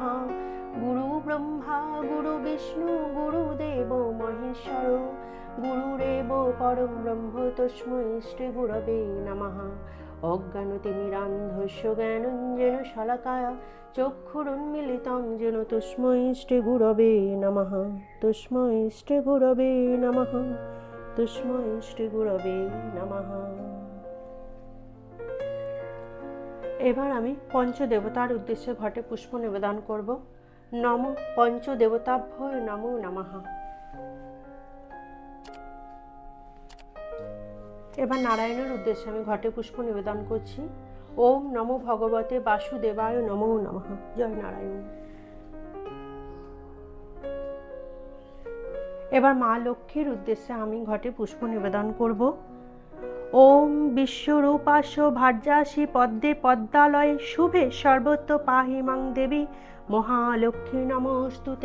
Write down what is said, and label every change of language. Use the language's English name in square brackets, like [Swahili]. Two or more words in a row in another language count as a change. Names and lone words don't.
[Sanskrit] গুরু ব্রহ্মা গুরু বিষ্ণু গুরুদেব মহেশ্বর গুরুরেব পরম ব্রহ্ম তস্मै শ্রী গুরবে নমঃ। অজ্ঞানতিমিরান্ধস্য জ্ঞানাঞ্জন শলাকায়া চক্ষুরুন্মিলিতং যেন তস্मै শ্রী গুরবে নমঃ। তস্मै শ্রী গুরবে নমঃ। তস্मै শ্রী গুরবে নমঃ। [Bangla] এবার আমি পঞ্চদেবতার উদ্দেশ্যে ঘটে পুষ্প নিবেদন করব। [Sanskrit] নম পঞ্চদেবতাভ্যো নমো নমঃ। [Bangla] এবার নারায়ণের উদ্দেশ্যে আমি ঘটে পুষ্প নিবেদন করছি। [Sanskrit] ওম নমো ভগবতে বাসুদেবায় নমো নমঃ। [Bangla] জয় নারায়ণ। এবার মা লক্ষ্মীর উদ্দেশ্যে আমি ঘটে পুষ্প নিবেদন করব। [Sanskrit] ওম বিশ্বরূপাস্য ভার্যাসি পদ্মে পদ্মালয়ে শুভে সর্বত্র পাহি মাং দেবী মহালক্ষ্মী নমস্তুতে।